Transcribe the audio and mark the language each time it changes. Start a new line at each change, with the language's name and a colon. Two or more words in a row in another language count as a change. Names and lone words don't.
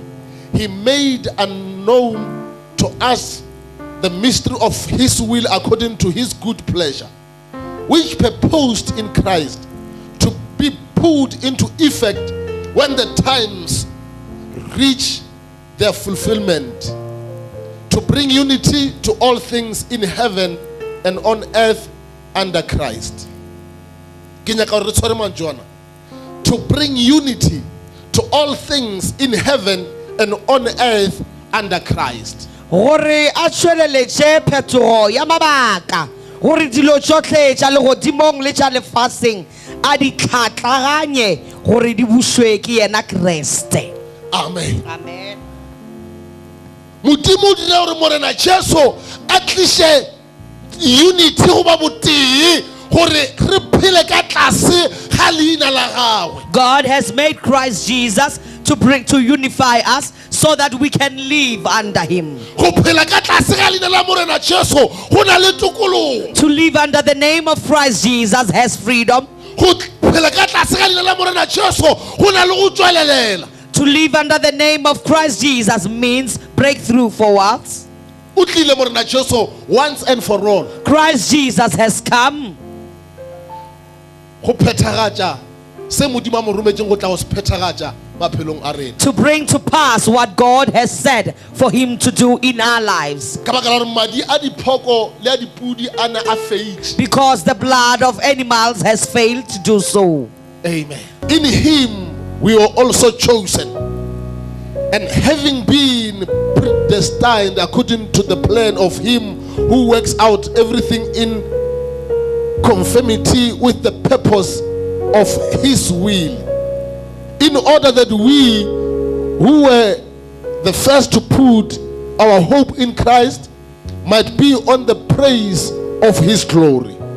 English: He made unknown to us the mystery of his will according to his good pleasure, which purposed in Christ to be put into effect when the times reach their fulfillment, to bring unity to all things in heaven and on earth under Christ.
Northern Sotho: Ke nyaka gore re tshware mantswe ana.
English: To bring unity to all things in heaven and on earth under Christ.
Northern Sotho: Gore a tšweleletše phetogo ya mabaka gore dilo tšohle tša legodimong le tša lefaseng a di tlhatlaganye gore di bušwe ke yena Kriste. Amen. Amen. Modimo o dira gore morena Jesu a tliše unity go ba botee gore re phele ka tlase ga leina la gagwe.
English: God has made Christ Jesus to unify us so that we can live under him.
Northern Sotho: Go phela ka tlase ga leina la morena Jesu go na le tokologo.
English: To live under the name of Christ Jesus has freedom.
Northern Sotho: Go phela ka tlase ga leina la morena Jesu go na le go tswelelela.
English: To live under the name of Christ Jesus means breakthrough for us.
Northern Sotho: O tlile morena Jesu
English: once and for all Christ Jesus has come
Northern Sotho: go phethagatša se modimo a mo rometšeng go tla go se phethagatša maphelong a rena.
English: to bring to pass what God has said for him to do in our lives.
Northern Sotho: Ka baka la gore madi a diphoko le a dipudi a ne a feitše.
English: Because the blood of animals has failed to do so. Amen. In him we were also chosen, and having been predestined according to the plan of him who works out everything in conformity with the purpose of his will, in order that we who were the first to put our hope in Christ might be on the praise of his glory.